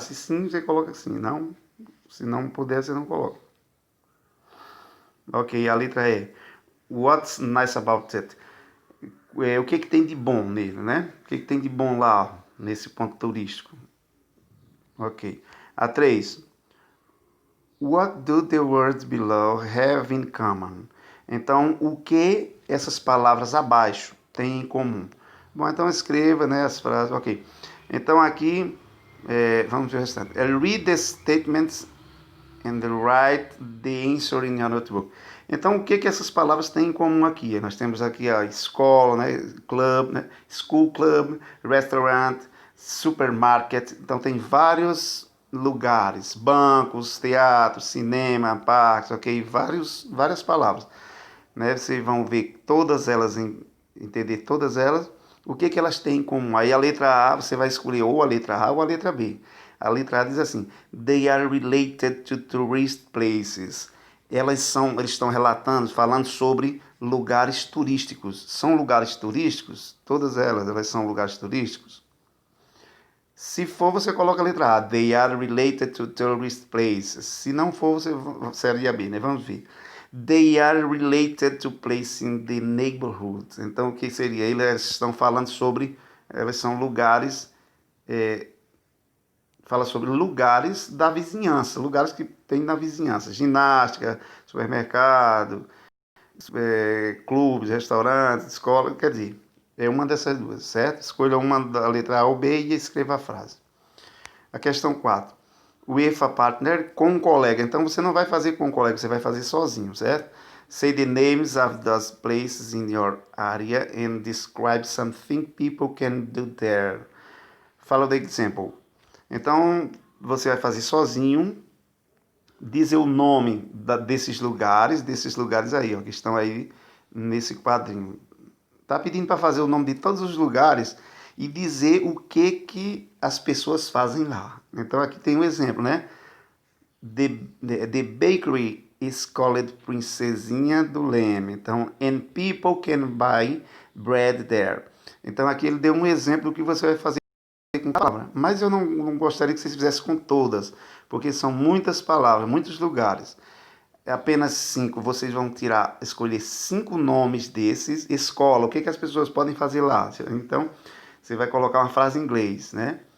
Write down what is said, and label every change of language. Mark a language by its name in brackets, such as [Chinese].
[Portuguese] Se sim, você coloca assim. Não, se não puder, você não coloca. Ok, a letra E. [English] What's nice about it? [Portuguese] O que tem de bom nele, né? O que tem de bom lá nesse ponto turístico? Ok. A 3. [English] What do the words below have in common? [Portuguese] Então, o que essas palavras abaixo têm em comum? Bom, então escreva, né, as frases. Ok. Então aqui, vamos ver o restante. [English] Read the statements and write the answer in your notebook. [Portuguese] Então, o que essas palavras têm em comum aqui? Nós temos aqui a escola, né, club, né, school club, restaurant, supermarket. Então, tem vários lugares, bancos, teatros, cinema, parques, ok? Várias palavras, né? Vocês vão ver todas elas, entender todas elas. O que elas têm em comum? Aí a letra A, você vai escolher ou a letra A ou a letra B. A letra A diz assim: [English] They are related to tourist places. [Portuguese] Eles estão falando sobre lugares turísticos. São lugares turísticos? Todas elas são lugares turísticos? Se for, você coloca a letra A. [English] They are related to tourist places. [Portuguese] Se não for, você seria B, né? Vamos ver. [English] They are related to places in the neighborhood. [Portuguese] Então, o que seria? Eles estão falando sobre... Elas são lugares... fala sobre lugares da vizinhança. Lugares que tem na vizinhança. Ginástica, supermercado, clubes, restaurantes, escola. Quer dizer... É uma dessas duas, certo? Escolha uma da letra A ou B e escreva a frase. A questão 4. [English] With a partner, [Portuguese] com um colega. Então, você não vai fazer com um colega, você vai fazer sozinho, certo? [English] Say the names of those places in your area and describe something people can do there. Follow the example. [Portuguese] Então, você vai fazer sozinho, dizer o nome desses lugares aí, ó, que estão aí nesse quadrinho. Tá pedindo para fazer o nome de todos os lugares e dizer o que as pessoas fazem lá. Então aqui tem um exemplo, né? [English] The bakery is called Princesinha do Leme. Então, and people can buy bread there. [Portuguese] Então aqui ele deu um exemplo do que você vai fazer com palavra. Mas eu não gostaria que vocês fizessem com todas, porque são muitas palavras, muitos lugares. Apenas 5, vocês vão escolher 5 nomes desses. Escola, o que as pessoas podem fazer lá? Então, você vai colocar uma frase em inglês, né?